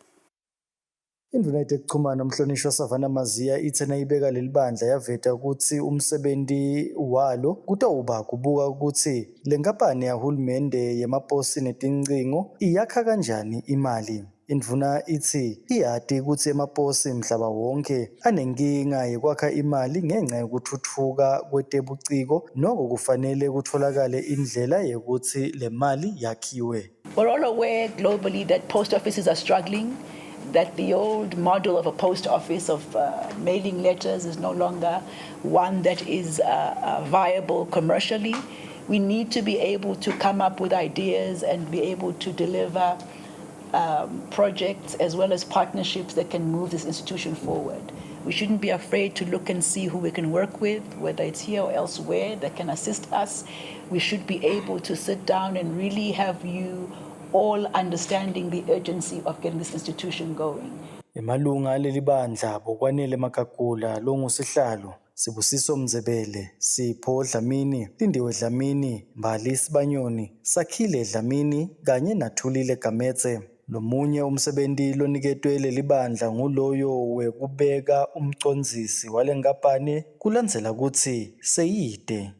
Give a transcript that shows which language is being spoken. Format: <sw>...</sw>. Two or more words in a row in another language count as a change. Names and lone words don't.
<ss>Indvuna yetekuchumana umhlonishwa Savannah Maziya ithe nayibeka leli bandla yaveta ukuthi umsebenzi walo kutawuba kubuka ukuthi le nkampani yahulumende yemaposi netincingo iyakha kanjani imali. Indvuna ithi iyati ukuthi emaposi mhlaba wonke anenkinga yekwakha imali ngenxa yokuthuthuka kwetebuciko noko kufanele kutholakale indlela yekuthi le mali yakhiwe.</ss> <en>We're all aware globally that post offices are struggling, that the old model of a post office of mailing letters is no longer one that is viable commercially. We need to be able to come up with ideas and be able to deliver projects as well as partnerships that can move this institution forward. We shouldn't be afraid to look and see who we can work with, whether it's here or elsewhere, that can assist us. We should be able to sit down and really have you all understanding the urgency of getting this institution going.</en> <ss>Emalunga leli bandla Kwanele Makagula longusihlalo Sibusiso Mzebele, Sipho Dlamini, Lindiwe Dlamini, Mbali Sibanyoni, Sakhile Dlamini kanye naThulile Gametse. Lomunye umsebenzi loniketwe leli bandla nguloyo wekubeka umcondzisi wale nkampani kulandzela ukuthi seyide.</ss>